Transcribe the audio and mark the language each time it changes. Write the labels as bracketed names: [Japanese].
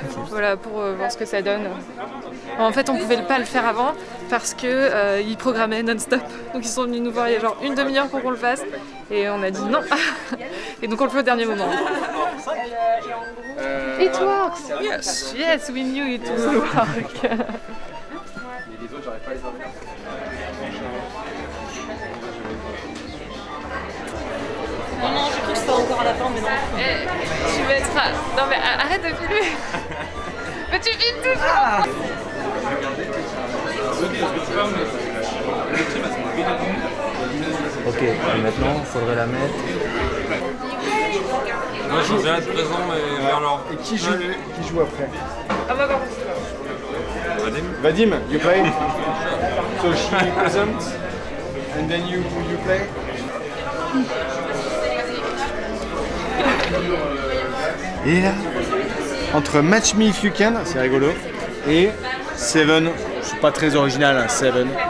[French] Voilà, pour voir ce que ça donne. En fait, on pouvait pas le faire avant parce que ils programmaient non-stop. Donc ils sont venus nous voir il y a genre une demi-heure pour qu'on le fasse. Et on a dit non. Et donc on le fait au dernier moment. [English] It works! Yes. Yes, we knew it would work. [French] Non, j'ai cru que c'était encore à la fin, mais non. Tu mettras. Non, mais arrête de filmer! Mais tu filmes toujours! Ok, et maintenant, il faudrait la mettre. Moi, je veux bien être présent, mais vers leur. Et qui joue après? Ah, bah, bon. [English] Vadim, you play? So she presents, and then you play? [French] Et là, entre Match Me If You Can, c'est rigolo, et Seven, je suis pas très original, hein, Seven.